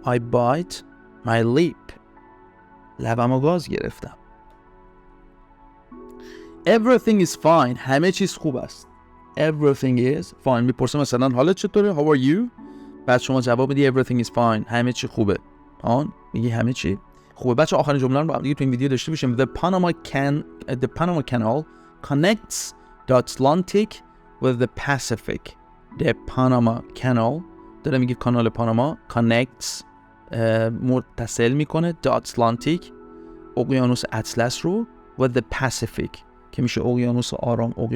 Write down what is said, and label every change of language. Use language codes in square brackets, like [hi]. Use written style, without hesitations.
[en] I bite my lip. [fa] لبمو گاز گرفتم. [en] Everything is fine. [fa] همه چیز خوب است. [en] Everything is fine. [fa] میپرسم مثلا حالت چطوره؟ [en] How are you؟ [fa] بعد شما جواب میدی [en] everything is fine. [fa] همه چی خوبه. میگی همه چی خوبه. بچه آخرین جمله رو با هم دیگه تو این ویدیو داشته باشیم. [en] The Panama Canal connects the Atlantic with the Pacific. The Panama Canal [fa] داره میگه کانال پاناما connects متصل میکنه [en] the Atlantic [fa] اقیانوس اطلس رو [en] with the Pacific [fa] که میشه اقیانوس آرام.